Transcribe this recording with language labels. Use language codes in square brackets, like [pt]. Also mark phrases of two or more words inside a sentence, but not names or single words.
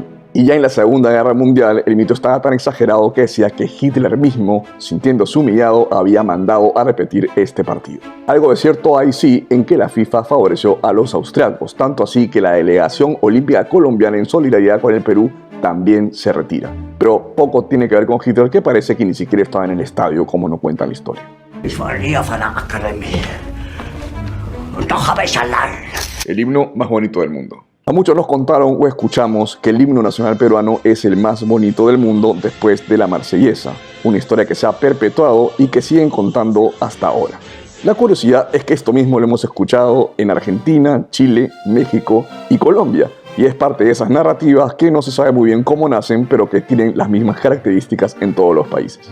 [es] Y ya en la Segunda Guerra Mundial el mito estaba tan exagerado que decía que Hitler mismo, sintiéndose humillado, había mandado a repetir este partido. Algo de cierto hay sí en que la FIFA favoreció a los austriacos, tanto así que la delegación olímpica colombiana en solidaridad con el Perú también se retira. Pero poco tiene que ver con Hitler, que parece que ni siquiera estaba en el estadio, como nos cuenta la historia. [de] Ich war nie auf einer Akademie. Und doch habe ich allein. [es] El himno más bonito del mundo. A muchos nos contaron o escuchamos que el himno nacional peruano es el más bonito del mundo después de la Marsellesa, una historia que se ha perpetuado y que siguen contando hasta ahora. La curiosidad es que esto mismo lo hemos escuchado en Argentina, Chile, México y Colombia, y es parte de esas narrativas que no se sabe muy bien cómo nacen, pero que tienen las mismas características en todos los países.